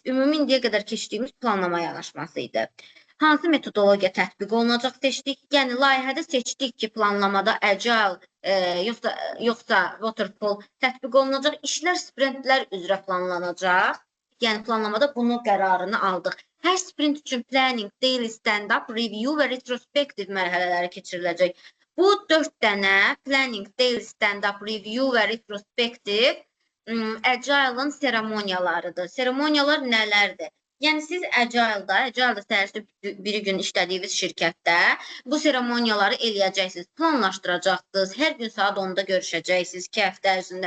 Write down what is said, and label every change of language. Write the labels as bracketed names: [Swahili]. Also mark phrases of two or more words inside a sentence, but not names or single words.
[Azerbaijani] Ümumi indiyə qədər keçdiyimiz planlama yanaşması idi. Hansı metodologiya tətbiq olunacaq seçdik? Yəni, layihədə seçdik ki, planlamada Agile, yoxsa Waterfall tətbiq olunacaq. İşlər sprintlər üzrə planlanacaq. Yəni, planlamada bunun qərarını aldıq. Hər sprint üçün [English] planning, daily stand-up, review [Azerbaijani] və retrospective mərhələləri keçiriləcək. Bu 4 dənə [English] planning, daily stand-up, review [Azerbaijani] və retrospective Agile-ın seremoniyalarıdır. Seremoniyalar nələrdir? Yəni siz Agile-da səhərsi bir gün işlədiyiniz şirkətdə bu seremoniyaları eləyəcəksiniz, planlaşdıracaqsınız, hər gün saat 10-da görüşəcəksiniz 2 həftə ərzində.